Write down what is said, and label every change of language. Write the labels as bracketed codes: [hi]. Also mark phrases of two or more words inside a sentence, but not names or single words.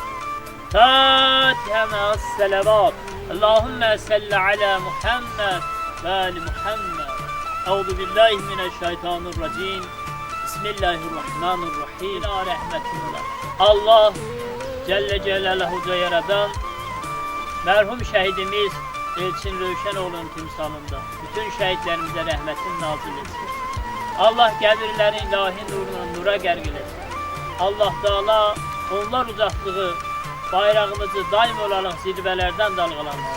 [ar] فاتحة مع الصلوات. اللهم صل على محمد و آل محمد. أعوذ بالله من الشيطان الرجيم. بسم الله الرحمن الرحيم. يا رحمة الله. [az] Allah [ar] جل جلاله [az] yaradan mərhum şəhidimiz Elçin Rövşənoğlu'nun timsalında bütün şəhidlərimizə rəhmətin nazil etsin. Allah qəbirlərin ilahi nuruna nura qərq eləsin. Allah Teala onlar uzaqlığı bayrağımızı daim olaraq zirvələrdən dalğalansın.